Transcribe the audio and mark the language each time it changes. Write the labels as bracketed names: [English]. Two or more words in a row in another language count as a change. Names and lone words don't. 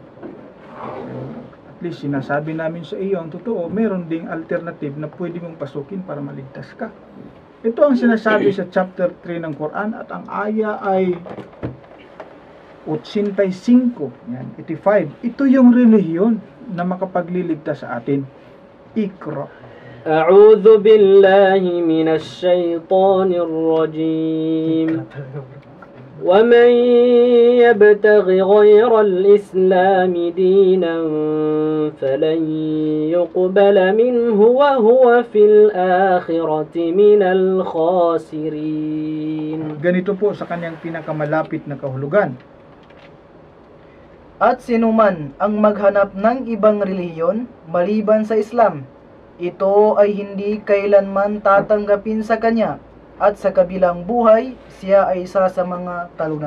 [English] At least [Filipino] sinasabi namin sa iyo ang totoo, meron ding alternative na pwede mong pasukin para maligtas ka. Ito ang sinasabi sa chapter 3 ng Quran, at ang aya ay 85, yan, 85. Ito yung relihiyon na makapagliligtas sa atin. [Arabic] Ikra. أعوذ بالله من الشيطان الرجيم. ومن يبتغ غير الإسلام دينا فلن يقبل منه وهو في الآخرة من الخاسرين. [Filipino] Ganito po sa kanyang pinakamalapit na kahulugan. At sinuman ang maghanap ng ibang relihiyon maliban sa Islam, ito ay hindi kailanman tatanggapin sa kanya, at sa kabilang buhay, siya ay isa sa mga talunan.